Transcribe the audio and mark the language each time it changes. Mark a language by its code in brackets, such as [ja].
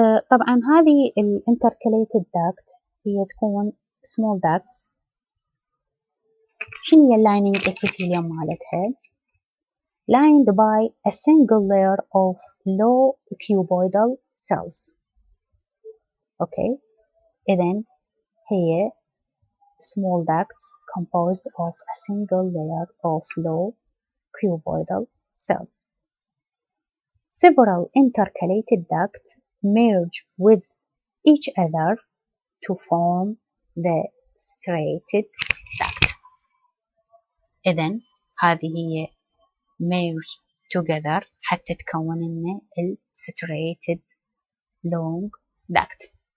[ar] طبعا هذه ال intercalated duct هي تكون [en] small ducts. [ar] شنو هي اللايننج epithelium مالتها؟ [en] lined by a single layer of low cuboidal cells. okay، [ar] إذن هي [en] small ducts composed of a single layer of low cuboidal cells. Several intercalated ducts merge with each other to form the striated duct. [ar] إذن هذه هي [en] merge together [ar] حتى تكون لنا ال striated long duct.